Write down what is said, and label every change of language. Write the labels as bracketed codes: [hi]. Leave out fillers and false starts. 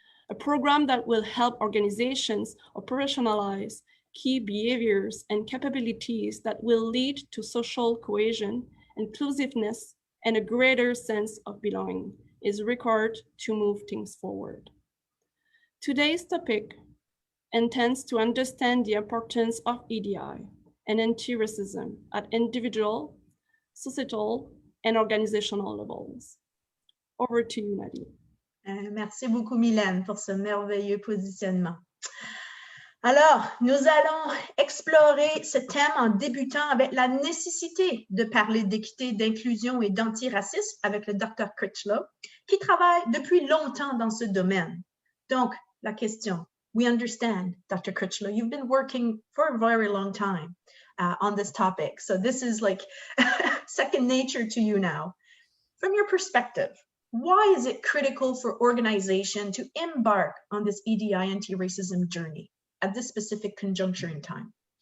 [en] A program that will help organizations operationalize key behaviors and capabilities that will lead to social cohesion, inclusiveness, and a greater sense of belonging is required to move things forward. Today's topic intends to understand the importance of EDI and anti-racism at individual, societal, and organizational levels. Over to you, Nadine. [fr] Merci beaucoup, Mylène, pour ce merveilleux positionnement. Alors, nous allons explorer ce thème en débutant avec la nécessité de parler d'équité, d'inclusion et d'antiracisme avec le Dr. Critchlow, qui travaille depuis longtemps dans ce domaine. Donc, la question, [en] we understand, [fr] Dr. [en] Critchlow, you've been working for a very long time on this topic. So this is like second nature to you now. From your perspective, why is it critical for organization to embark on this EDI anti-racism journey at this specific conjuncture in time?